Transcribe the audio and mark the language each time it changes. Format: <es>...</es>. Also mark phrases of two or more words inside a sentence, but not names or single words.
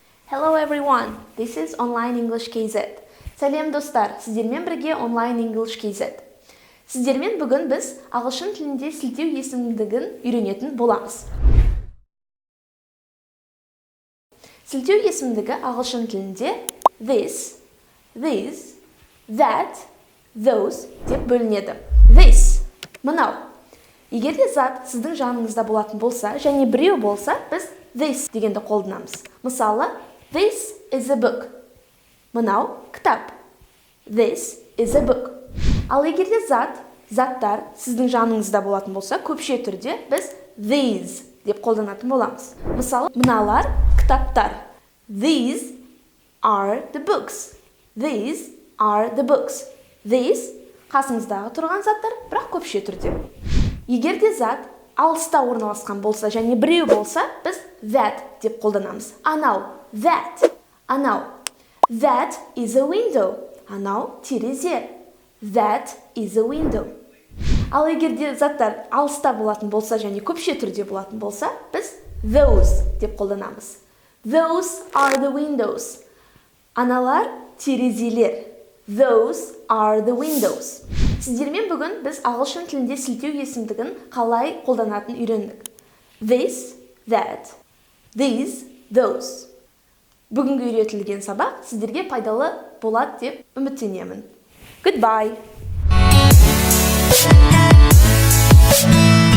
<en>Hello everyone, this is Online English KZ.</en> <kk>Сәлем достар, сіздермен бірге Online English KZ. Сіздермен бүгін біз ағылшын тілінде сілтеу есімдігін үйренетін боламыз. Сілтеу есімдігі ағылшын тілінде</kk> <en>this, these, that, those</en> <kk>деп бөлінеді. This, мынау. Егер де зат сіздің жаныңызда болатын болса, және біреу болса, біз this дегенді қолданамыз. Мысалы,</kk> <en>this is a book.</en> <kk>Мынау кітап.</kk> <en>This is a book.</en> <kk>Ал егер де заттар сіздің жаныңызда болатын болса, көпше түрде біз these деп қолданатын боламыз. Мысалы, мыналар кітаптар.</kk> <en>These are the books. These are the books.</en> <kk>These қасыңыздағы тұрған заттар, бірақ көпше түрде. Егер де зат алыста орналасқан болса, және біреу болса, біз that деп қолданамыз. Анау,</kk> <en>that, анау. That is a window.</en> <kk>Анау терезе.</kk> <en>That is a window.</en> <kk>Ал егер де заттар алыста болатын болса, және көпше түрде болатын болса, біз those деп қолданамыз.</kk> <en>Those are the windows.</en> <kk>Аналар терезелер.</kk> <en>Those are the windows.</en> <kk>Сіздермен бүгін біз ағылшын тілінде сілтеу есімдігін қалай қолданатын үйрендік.</kk> <en>This, that, these, those.</en> <kk>Бүгінгі үйретілген сабақ сіздерге пайдалы болады деп үміттенемін.</kk> <en>Goodbye!</en>